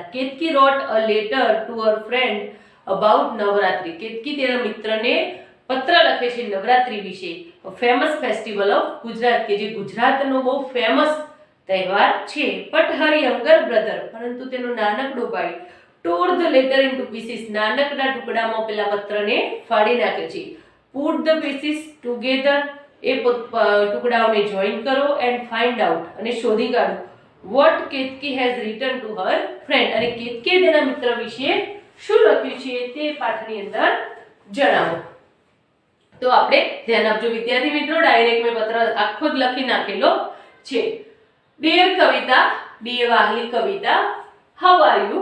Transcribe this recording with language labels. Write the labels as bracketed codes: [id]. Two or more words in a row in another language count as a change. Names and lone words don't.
[en] Ketki wrote a letter to her friend about Navratri. [gu] કેતકી તેના મિત્રને પત્ર લખે છે નવરાત્રી વિશે. [en] famous festival of Gujarat, [gu] કે જે ગુજરાતનો બહુ ફેમસ તહેવાર છે. [en] but her younger brother, [gu] પરંતુ તેનો નાનકડો ભાઈ [en] tore the letter into pieces. [gu] નાનકડા ટુકડામાં પેલા પત્રને ફાડી નાખે છે. [en] put the pieces together. [gu] એ ટુકડાઓને જોઈન કરો [en] and find out, [gu] અને શોધી કાઢો [en] what કેતકી has written to her friend. [gu] અને કેતકીએ તેના મિત્ર વિશે શું લખ્યું છે તે પાઠની અંદર જણાવો. તો આપણે ધ્યાન આપજો વિદ્યાર્થી મિત્રો, ડાયરેક્ટ મેં પત્ર આખો જ લખી નાખેલો છે. [en] ડિયર કવિતા, ડિયર વાહલી કવિતા, how are you?